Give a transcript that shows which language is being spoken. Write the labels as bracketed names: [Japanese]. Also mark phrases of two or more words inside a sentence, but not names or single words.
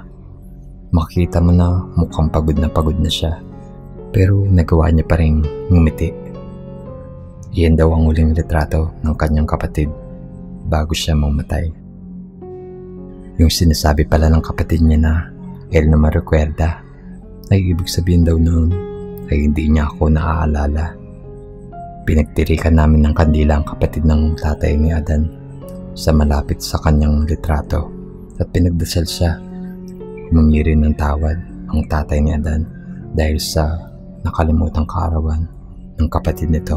[Filipino] Makita mo na mukhang pagod na siya, pero nagawa niya pa rin ngumiti. Iyan daw ang huling litrato ng kanyang kapatid bago siya mamatay. Yung sinasabi pala ng kapatid niya na [Spanish] El no me recuerda [Filipino] ay ibig sabihin daw noon ay hindi niya ako naaalala. Pinagtirikan namin ng kandila ang kapatid ng tatay ni Adan sa malapit sa kanyang litrato at pinagdasal siya. Humingi rin ng tawad ang tatay ni Adan dahil sa nakalimutang kaarawan ng kapatid nito.